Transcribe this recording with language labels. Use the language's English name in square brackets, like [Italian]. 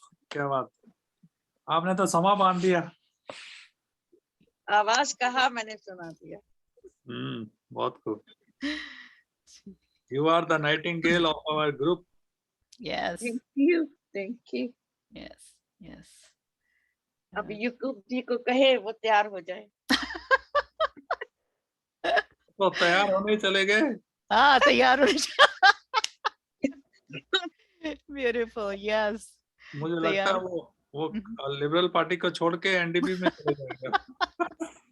[Hindi] क्या बात, आपने तो समा बांध दिया। आवाज कहा मैंने सुना दिया। बहुत खूब। [English] You are the nightingale of our group. Yes. Thank you, thank you. Yes. Yes. [Hindi] अब यूट्यूब जी को कहे वो तैयार हो जाए। तो तैयार होने चले गए। हाँ, तैयार हो जा। [English] Beautiful. Yes. [Hindi] मुझे लगता है वो लिबरल पार्टी को छोड़ के एनडीपी में चले जाएगा।